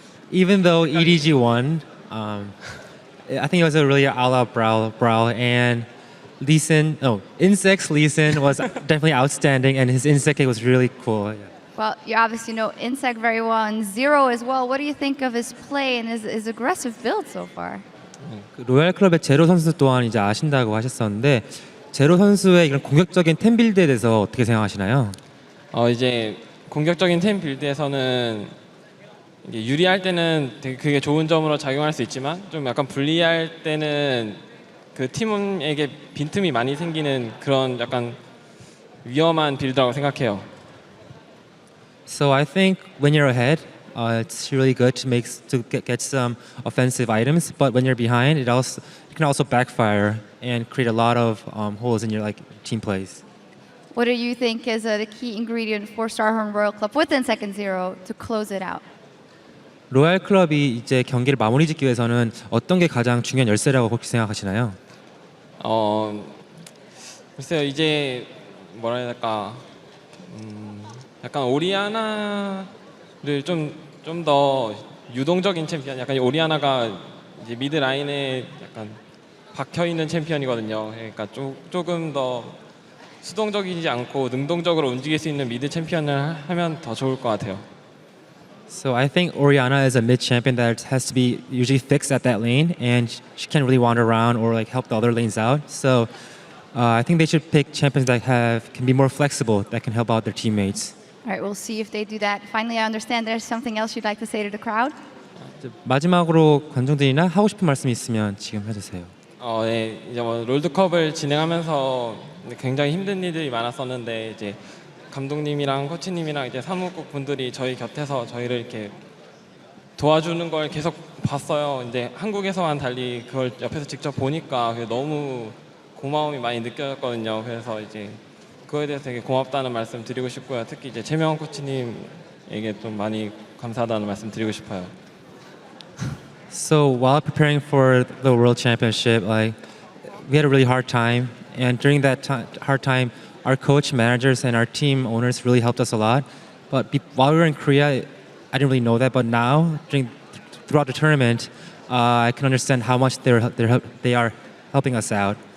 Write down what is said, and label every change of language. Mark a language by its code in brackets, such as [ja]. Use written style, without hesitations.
[en] Even though EDG won, I think it was a really all-out brawl, and InSec's Lee Sin was definitely outstanding, and his InSec kick was really cool. Yeah. Well, you obviously know InSec very well, and Zero as well. What do you think of his play and his aggressive build so far? [ko] 로얄 클럽의 제로 선수 또한 이제 아신다고 하셨었는데 제로 선수의 이런 공격적인 템 빌드에 대해서 어떻게 생각하시나요? 이제 공격적인 템 빌드에서는 이게 유리할 때는 되게 그게 좋은 점으로 작용할 수 있지만 좀 약간 불리할 때는 그 팀에게 빈틈이 많이 생기는 그런 약간 위험한 빌드라고 생각해요. [en] So I think when you're ahead, it's really good to get some offensive items. But when you're behind, it can also backfire and create a lot of holes in your team plays. What do you think is the key ingredient for Starhorn Royal Club within second Zero to close it out? [ko] 로얄 클럽이 이제 경기를 마무리 짓기 위해서는 어떤 게 가장 중요한 열쇠라고 혹시 생각하시나요? 글쎄요, 이제 뭐라 해야 될까, 약간 오리아나를 좀 더 유동적인 챔피언, 약간 오리아나가 이제 미드 라인에 약간 박혀 있는 챔피언이거든요. 그러니까 조금 더 수동적이지 않고 능동적으로 움직일 수 있는 미드 챔피언을 하면 더 좋을 것 같아요. [en] So I think Orianna is a mid champion that has to be usually fixed at that lane, and she can't really wander around or help the other lanes out. So I think they should pick champions that can be more flexible, that can help out their teammates. All right, we'll see if they do that. Finally, I understand there's something else you'd like to say to the crowd? [ko] 마지막으로 관중들이나 하고 싶은 말씀 있으면 지금 해주세요. 네, 이제 롤드컵을 진행하면서 굉장히 힘든 일들이 많았었는데 이제 감독님이랑 코치님이랑 이제 사무국 분들이 저희 곁에서 저희를 이렇게 도와주는 걸 계속 봤어요. 이제 한국에서만 달리 그걸 옆에서 직접 보니까 너무 고마움이 많이 느껴졌거든요. 그래서 이제 그거에 대해서 되게 고맙다는 말씀 드리고 싶고요. 특히 이제 최명원 코치님에게 좀 많이 감사하다는 말씀 드리고 싶어요. [en] So while preparing for the World Championship, we had a really hard time, and during that hard time, our coach, managers, and our team owners really helped us a lot. But while we were in Korea, I didn't really know that. But now, throughout the tournament, I can understand how much they are helping us out.